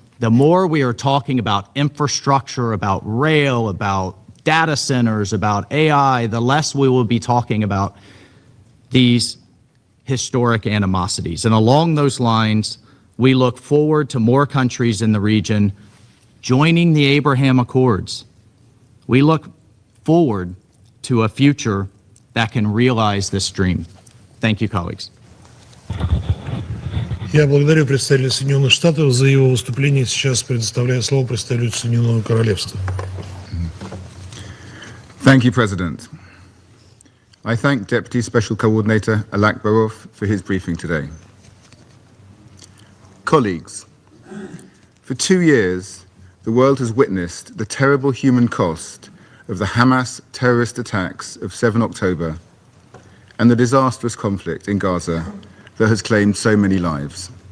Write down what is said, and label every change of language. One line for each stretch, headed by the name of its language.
English: The more we are talking about infrastructure, about rail, about data centers, about AI, the less we will be talking about these historic animosities. And along those lines, we look forward to more countries in the region joining the Abraham Accords. We look forward to a future that can realize this dream. Thank you, colleagues.
Russian: Я благодарю представителя Соединенных Штатов за его выступление. Сейчас предоставляю слово представителю Соединенного Королевства.
English: Thank you, President. I thank Deputy Special Coordinator Alak Barov for his briefing today. Colleagues, for 2 years, the world has witnessed the terrible human cost of the Hamas terrorist attacks of 7 October and the disastrous conflict in Gaza that has claimed so many lives.